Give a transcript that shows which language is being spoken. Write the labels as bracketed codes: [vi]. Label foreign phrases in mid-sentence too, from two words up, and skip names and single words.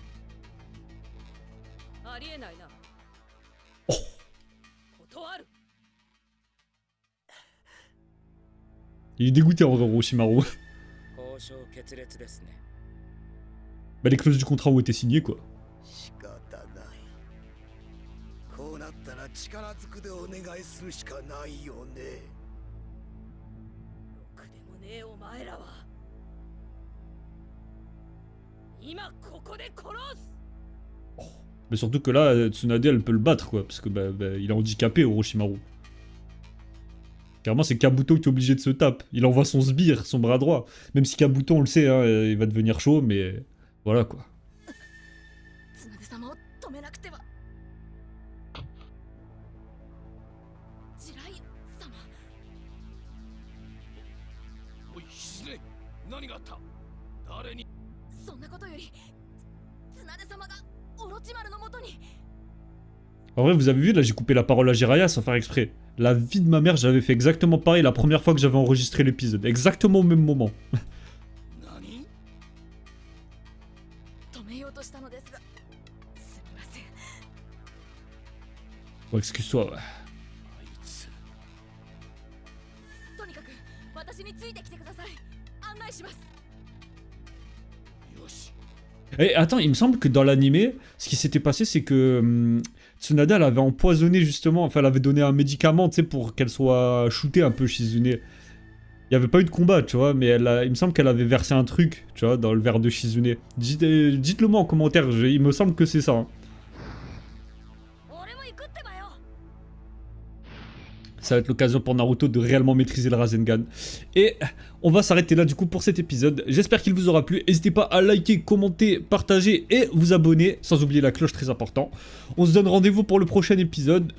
[fr] Oh. Il est dégoûté en vrai, Orochimaru. Bah les clauses du contrat ont été signées quoi. [ja] 仕方ないこうなったら力ずくでお願いするしかないよねろくでもねえお前らは今ここで殺す [fr] Mais surtout que là, Tsunade elle peut le battre quoi, parce que il est handicapé Orochimaru. Carrément c'est Kabuto qui est obligé de se taper. Il envoie son sbire, son bras droit. Même si Kabuto on le sait, hein, il va devenir chaud, mais voilà quoi. [ja] つなで様を止めなくてはジライ様おいしずね何があった誰にそんなことよりつなで様がオロチマルのもとに [fr] En vrai vous avez vu là j'ai coupé la parole à Jiraiya sans faire exprès. La vie de ma mère j'avais fait exactement pareil la première fois que j'avais enregistré l'épisode. Exactement au même moment. [ja] 何止めようとしたのですがすみません [fr] Bon excuse-toi ouais. [ja] あいつとにかく私についてきてください案内しますよし [fr] Eh, attends, il me semble que dans l'animé, ce qui s'était passé, c'est que Tsunade, elle avait empoisonné justement, enfin, elle avait donné un médicament, tu sais, pour qu'elle soit shootée un peu, Shizune. Il n'y avait pas eu de combat, tu vois, mais il me semble qu'elle avait versé un truc, tu vois, dans le verre de Shizune. Dites-le moi en commentaire, il me semble que c'est ça. Hein. [ja] 俺も行くってばよ [fr] Ça va être l'occasion pour Naruto de réellement maîtriser le Rasengan. Et on va s'arrêter là du coup pour cet épisode. J'espère qu'il vous aura plu. N'hésitez pas à liker, commenter, partager et vous abonner. Sans oublier la cloche, très important. On se donne rendez-vous pour le prochain épisode.